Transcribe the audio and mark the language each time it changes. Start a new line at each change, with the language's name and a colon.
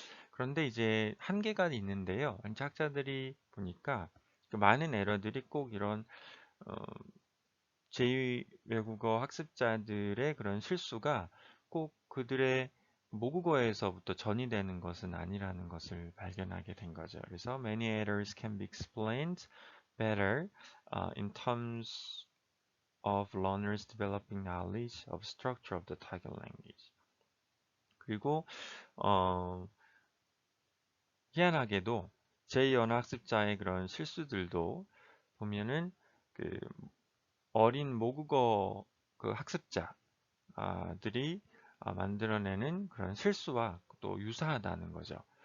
Korean: 그런데 이제 한계가 있는데요. 학자들이 보니까 그 많은 에러들이 꼭 이런 어, 제2 외국어 학습자들의 그런 실수가 꼭 그들의 모국어에서부터 전이되는 것은 아니라는 것을 발견하게 된 거죠. 그래서
English: many errors can be explained better in terms of learners developing knowledge of structure of the target language.
Korean: 그리고 희한하게도 제2언어 학습자의 그런 실수들도 보면은 그 어린 모국어 그 학습자들이 만들어내는 그런 실수와 또 유사하다는 거죠.